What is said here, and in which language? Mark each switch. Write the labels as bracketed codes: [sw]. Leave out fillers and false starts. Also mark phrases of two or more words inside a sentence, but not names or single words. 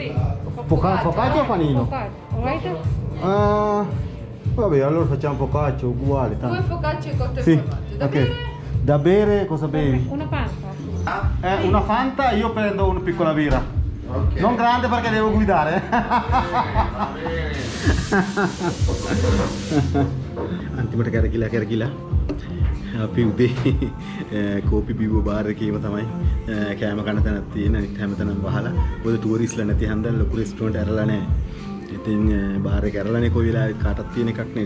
[it] Focaccia o panino? Right? Vabbè, allora facciamo focaccia uguale. 2 focacce cotto Sì, formaggio. Da ok. bere? Da bere cosa bevi? Una pasta. Una Fanta, io prendo una piccola birra. Okay. Non grande perché devo guidare. [si] අන්තිමට කරකිලා අපි උදේ කෝපි බිව්ව බාර් එකේම තමයි කෑම කන තැනක් තියෙන. අනිත් හැමතැනම වහලා. පොද ටූරිස්ට්ලා නැති හන්දල් ලොකු රෙස්ටුරන්ට් ඇරලා නැහැ. ඉතින් බාර් එක ඇරලානේ කොයි වෙලාවෙත් කාටත් තියෙන එකක් නේ.